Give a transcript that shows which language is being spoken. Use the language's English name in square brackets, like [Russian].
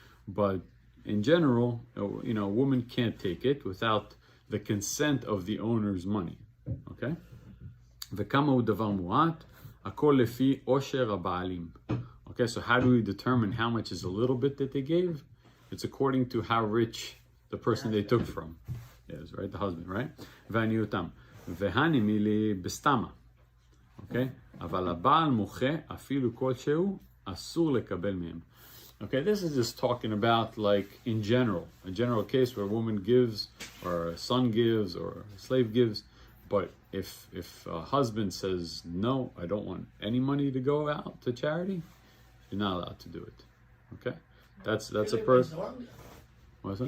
[English] But in general, a woman can't take it without the consent of the owner's money. Okay? [Hebrew] וכמה הוא דבר מועט? הכל לפי עושר הבעלים. [English] Okay, so how do we determine how much is a little bit that they gave? It's according to how rich the person they took from is, right? The husband, right? [Hebrew] ועניותם. והנימי לי בסתמה. Okay? אבל הבעל מוחה אפילו כלשהו אסור לקבל מהם. [English] Okay, this is just talking about like in general, a general case where a woman gives, or a son gives, or a slave gives. But if a husband says, no, I don't want any money to go out to charity, you're not allowed to do it. Okay? That's a person. What's that?